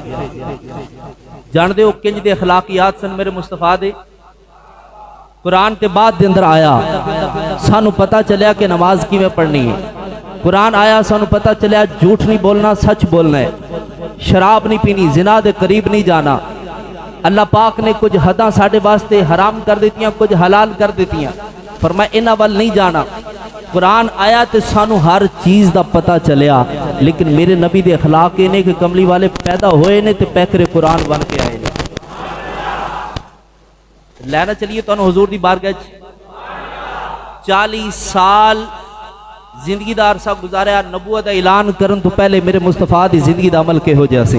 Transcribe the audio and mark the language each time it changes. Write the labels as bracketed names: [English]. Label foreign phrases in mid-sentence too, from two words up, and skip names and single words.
[Punjabi] جان دے ہو کنج دے اخلاقیات سن میرے مصطفیٰ دے؟ قرآن کے بعد دے اندر آیا سانو پتہ چلیا کہ نماز کی میں پڑھنی ہے، قرآن آیا سانو پتہ چلیا جھوٹ نہیں بولنا سچ بولنا ہے، شراب نہیں پینی، زنا دے قریب نہیں جانا۔ اللہ پاک نے کچھ حداں ساڑھے واسطے حرام کر دیتیاں، کچھ حلال کر دیتیاں، فرمایا انہاں وال نہیں جانا۔ قرآن آیا تے سانو ہر چیز دا پتہ چلیا، لیکن میرے نبی دے اخلاق نے کہ کملی والے پیدا ہوئے نے تے پیکر قرآن بن کے آئے نے۔ لینا چلیے تو حضور دی بارگاہ 40 سال زندگی دا عرصہ گزاریا، نبوت دا اعلان کرن تو پہلے میرے مصطفیٰ دی زندگی دا عمل کے ہو جیسے۔